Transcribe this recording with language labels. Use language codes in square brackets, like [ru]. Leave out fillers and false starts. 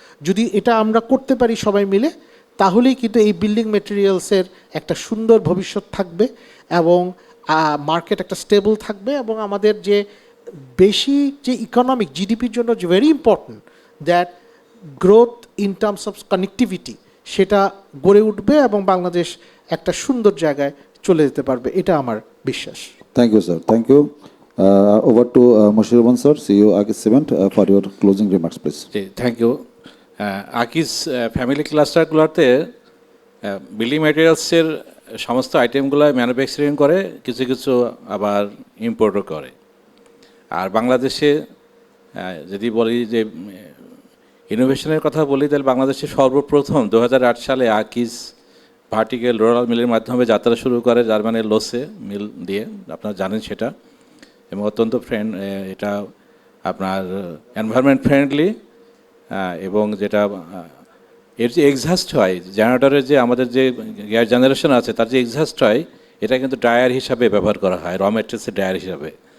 [bn] যদি এটা আমরা করতে পারি সবাই মিলে, তাহলেই কিন্তু এই বিল্ডিং মেটেরিয়ালসের একটা সুন্দর ভবিষ্যৎ থাকবে এবং মার্কেট একটা স্টেবল থাকবে, এবং আমাদের যে বেশি যে ইকোনমিক জিডিপির জন্য [en] very important that growth in terms of connectivity, [bn] সেটা গড়ে উঠবে এবং বাংলাদেশ একটা সুন্দর জায়গায় চলে যেতে পারবে, এটা আমার বিশ্বাস। [en] Thank you sir, thank you. Over to Moshiur Rahman sir, CEO Akis Cement, for your closing remarks, please. জি, thank you. [bn] আকিস ফ্যামিলি ক্লাস্টারগুলোতে বিল্ডিং ম্যাটেরিয়ালসের সমস্ত আইটেমগুলো ম্যানুফ্যাকচারিং করে, কিছু কিছু আবার ইম্পোর্টও করে। আর বাংলাদেশে যদি বলি যে ইনোভেশনের কথা বলি, তাহলে বাংলাদেশে সর্বপ্রথম 2008 সালে আকিস ভার্টিক্যাল রোলার মিলের মাধ্যমে যাত্রা শুরু করে, জার্মানির লোসে মিল দিয়ে, আপনারা জানেন সেটা, এবং অত্যন্ত এটা আপনার এনভায়রনমেন্ট ফ্রেন্ডলি, এবং যেটা এর যে এক্সহাস্ট হয় জেনারেটরের, যে আমাদের যে গ্যাস জেনারেশন আছে তার যে এক্সহাস্ট হয়, এটা কিন্তু ড্রায়ার হিসাবে ব্যবহার করা হয়, র ম্যাট্রিক্সের ড্রায়ার হিসাবে।